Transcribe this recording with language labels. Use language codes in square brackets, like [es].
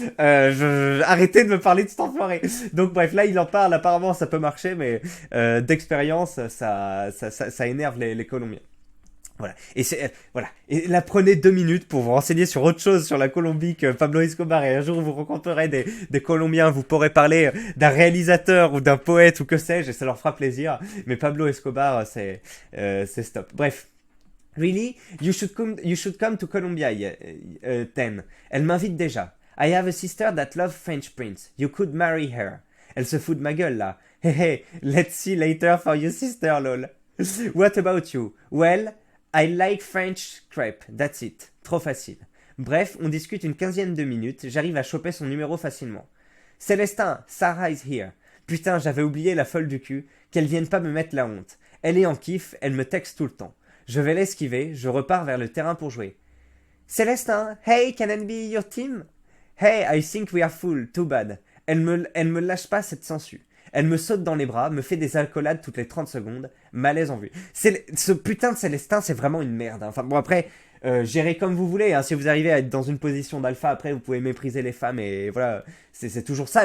[fr] Arrêtez de me parler de cet enfoiré. Donc bref, là il en parle, apparemment ça peut marcher, mais d'expérience ça énerve les Colombiens. Voilà. Et là prenez 2 minutes pour vous renseigner sur autre chose sur la Colombie que Pablo Escobar, et un jour vous rencontrerez des Colombiens, vous pourrez parler d'un réalisateur ou d'un poète ou que sais-je, et ça leur fera plaisir. Mais Pablo Escobar c'est stop. Bref. [en] Really? You should come to Colombia then. [fr] Elle m'invite déjà. [en] I have a sister that loves French Prince. You could marry her. [fr] Elle se fout de ma gueule là. [en] Hey, let's see later for your sister, lol. What about you? Well, I like French crepe. That's it. [fr] Trop facile. Bref, on discute une 15aine de minutes. J'arrive à choper son numéro facilement. Célestin, [en] Sarah is here. [fr] Putain, j'avais oublié la folle du cul. Qu'elle vienne pas me mettre la honte. Elle est en kiff, elle me texte tout le temps. Je vais l'esquiver, je repars vers le terrain pour jouer. [en] Célestin, hey, can I be your team? Hey, I think we are full, too bad. [fr] Elle me lâche pas cette sangsue. Elle me saute dans les bras, me fait des accolades toutes les 30 secondes, malaise en vue. Ce putain de Célestin, c'est vraiment une merde. Hein. Enfin bon, après, gérez comme vous voulez. Hein. Si vous arrivez à être dans une position d'alpha, après, vous pouvez mépriser les femmes et voilà, c'est toujours ça.